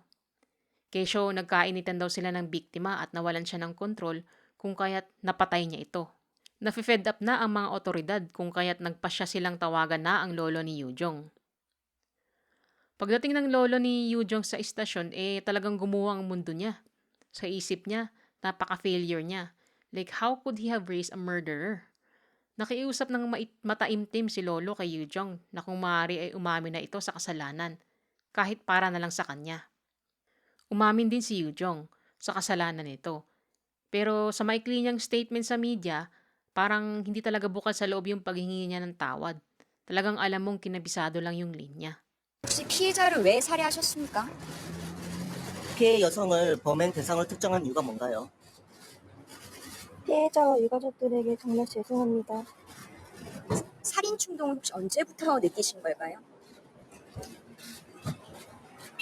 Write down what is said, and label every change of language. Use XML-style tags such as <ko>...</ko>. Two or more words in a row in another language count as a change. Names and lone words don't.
<tl>Kesyo nagkainitan daw sila ng biktima at nawalan siya ng kontrol kung kaya't napatay niya ito. Nafe-</tl> <en>fed up</en> <tl>na ang mga otoridad kung kaya't nagpasya silang tawagan na ang lolo ni Yujong. Pagdating ng lolo ni Yujong sa istasyon, talagang gumuho ang mundo niya. Sa isip niya, napaka-failure niya.</tl> <en>Like how could he have raised a murderer?</en> <tl>Nakiusap ng mataimtim si lolo kay Yujong na kung maaari ay umamin na ito sa kasalanan, kahit para na lang sa kanya. Umamin din si Yujong sa kasalanan nito. Pero sa maikli niyang statement sa media, parang hindi talaga bukal sa loob yung paghingi niya ng tawad. Talagang alam mong kinabisado lang yung linya.</tl> <ko>혹시 피해자를 왜 살해하셨습니까? 피해 여성을 범행 대상으로 특정한 이유가 뭔가요? 피해자와 유가족들에게 정말 죄송합니다. 살인 충동을 혹시 언제부터 느끼신 걸까요?</ko>